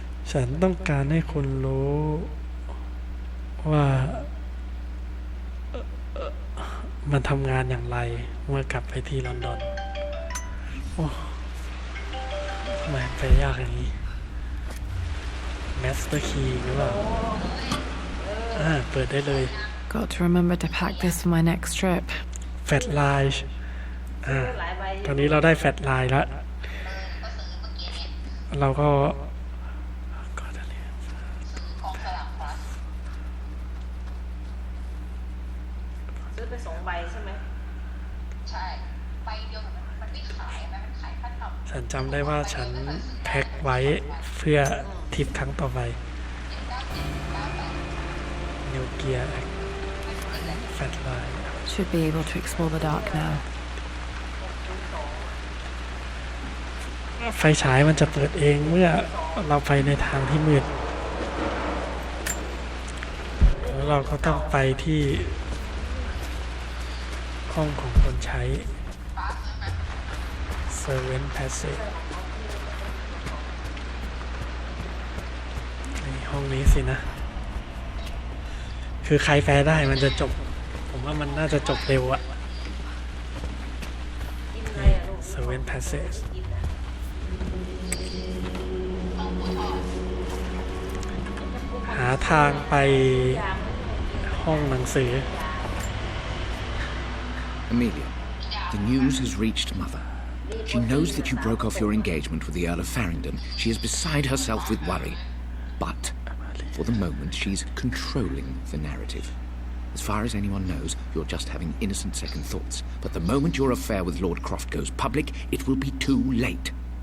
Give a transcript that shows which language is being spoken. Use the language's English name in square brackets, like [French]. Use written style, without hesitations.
[Thai] ฉันต้องการให้คุณรู้ว่ามันทำงานอย่างไรเมื่อกลับไปที่ลอนดอนโอ้ทำไมไปยากอย่างนี้แมสเตอร์คีย์หรือเปล่าเปิดได้เลย [English] Got to remember to pack this for my next trip. [Thai] แฟลชไลน์ตอนนี้เราได้แฟลชไลน์แล้วเราก็ ซื้อไป2 ใบใช่ไหมใช่ใบเดียวมันไม่ขายมันขายขั้นต่ำ ฉันจำได้ว่าฉันแพ็คไว้เพื่อทริปครั้งต่อไปนิวเกียร์แฟลชไลน์ [English] Should be able to explore the dark now. [Thai] ไฟฉายมันจะเปิดเองเมื่อเราไปในทางที่มืดแล้วเราก็ต้องไปที่ห้องของคนใช้ Servant Passage ในห้องนี้สินะคือใครแปลได้มันจะจบผมว่ามันน่าจะจบเร็วอะ Servant Passage หาทางไปห้องหนังสือ [English] Amelia, the news has reached Mother. She knows that you broke off your engagement with the Earl of Farringdon. She is beside herself with worry. But, for the moment, she's controlling the narrative. As far as anyone knows, you're just having innocent second thoughts. But the moment your affair with Lord Croft goes public, it will be too late.